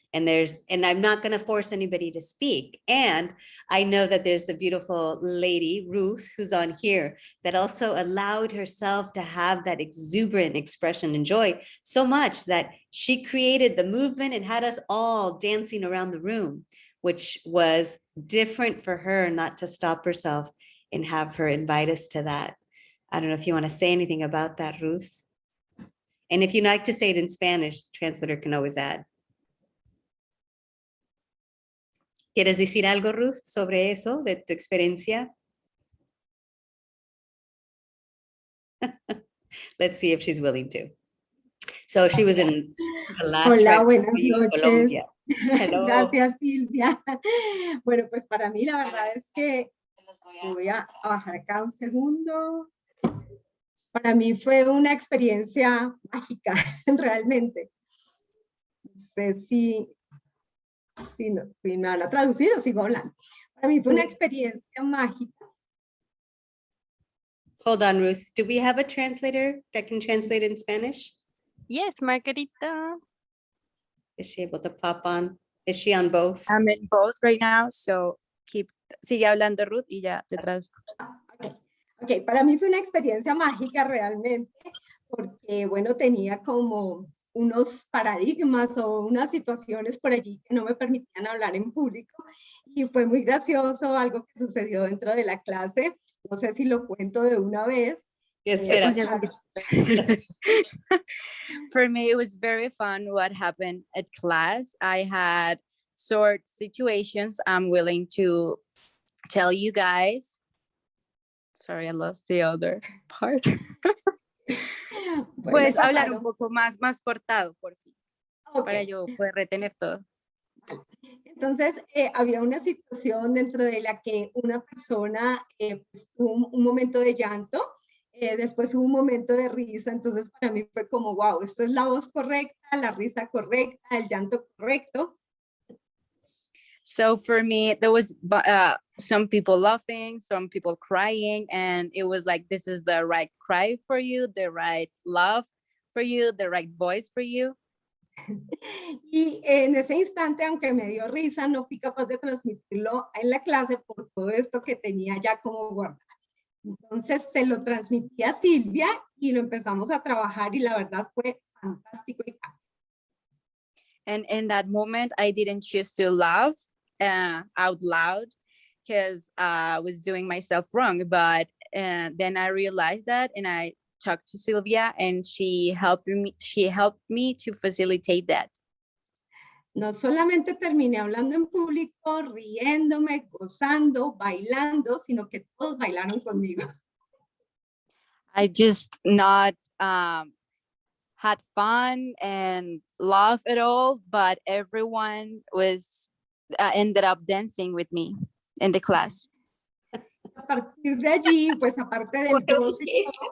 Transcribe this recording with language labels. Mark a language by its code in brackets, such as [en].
[en] And I'm not going to force anybody to speak. And I know that there's a beautiful lady, Ruth, who's on here that also allowed herself to have that exuberant expression and joy so much that she created the movement and had us all dancing around the room, which was different for her not to stop herself and have her invite us to that. I don't know if you want to say anything about that, Ruth. And if you'd like to say it in Spanish, the translator can always add. [es] ¿Quieres decir algo, Ruth, sobre eso, de tu experiencia? [en] Let's see if she's willing to. So she was in the last [es] Hola, buenas noches. [en] Colombia. Hello. [es] Gracias, Silvia. Bueno, pues para mí la verdad es que voy a bajar acá un segundo. Para mí fue una experiencia mágica, realmente. No sé si me van a traducir o sigo hablando. Para mí fue una experiencia mágica. [en] Hold on, Ruth. Do we have a translator that can translate in Spanish? Yes, Margarita. Is she able to pop on? Is she on both? I'm in both right now, so [es] sigue hablando Ruth y ya te traduzco. Okay, para mí fue una experiencia mágica realmente, porque bueno, tenía como unos paradigmas o unas situaciones por allí que no me permitían hablar en público y fue muy gracioso algo que sucedió dentro de la clase. No sé si lo cuento de una vez. Espera. [en] For me, it was very fun what happened at class. I had short situations I'm willing to tell you guys. Sorry, I lost the other part. [es] Puedes hablar un poco más cortado, por fin, para yo poder retener todo. Entonces, había una situación dentro de la que una persona pues, tuvo un momento de llanto, después hubo un momento de risa, entonces para mí fue como, wow, esto es la voz correcta, la risa correcta, el llanto correcto. [en] So for me, there was some people laughing, some people crying, and it was like, this is the right cry for you, the right love for you, the right voice for you. [es] Y en ese instante, aunque me dio risa, no fui capaz de transmitirlo en la clase por todo esto que tenía ya como guardado. Entonces se lo transmití a Silvia y lo empezamos a trabajar y la verdad fue fantástico. [en] And in that moment, I didn't choose to laugh out loud. because I was doing myself wrong. But then I realized that, and I talked to Sylvia, and she helped me. She helped me to facilitate that. [es] No solamente terminé hablando en público, riéndome, gozando, bailando, sino que todos bailaron conmigo. [en] I just not had fun and laughed at all, but everyone was ended up dancing with me in the class. [es] A partir de allí, pues aparte del gozo y